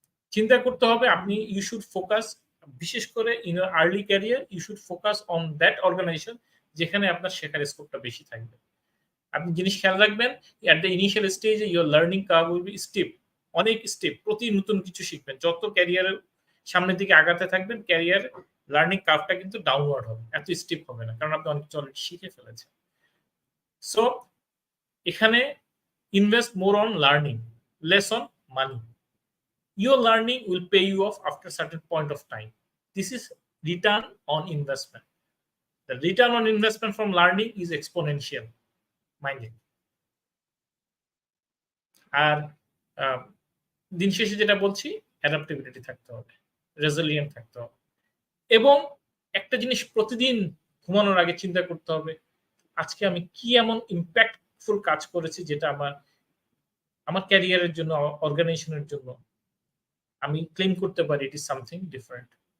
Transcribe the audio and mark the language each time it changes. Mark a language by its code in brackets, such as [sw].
[bn] চিন্তা করতে হবে আপনি, [en] you should focus, বিশেষ করে in your early career you should focus on that organization [bn] যেখানে আপনার শেখার স্কোপটা বেশি থাকবে। আপনি জিনিস খেয়াল রাখবেন, [en] at the initial stage your learning curve will be steep, [bn] অনেক স্টেপ, প্রতি নতুন কিছু শিখবেন। যত ক্যারিয়ারের সামনের দিকে আগাতে থাকবেন, ক্যারিয়ার লার্নিং কার্ভটা কিন্তু ডাউনওয়ার্ড হবে, এত স্টেপ হবে না, কারণ আপনি অনেক কিছু অলরেডি শিখে ফেলেছেন। [en] So এখানে invest more on learning, less on money. Your learning will pay you off after a certain point of time. This is return on investment. The return on investment from learning is exponential. Mind it. [bn] আর দিন শেষে যেটা বলছি, adaptability থাকতে হবে, resilient থাকতে হবে, এবং একটা জিনিস প্রতিদিন ঘুমানোর আগে চিন্তা করতে হবে, আজকে আমি কি এমন ইম্প্যাক্টফুল কাজ করেছি যেটা আমার ক্যারিয়ারের জন্য, অর্গানাইজেশনের জন্য আমি ক্লেম করতে পারি [en] It is something different.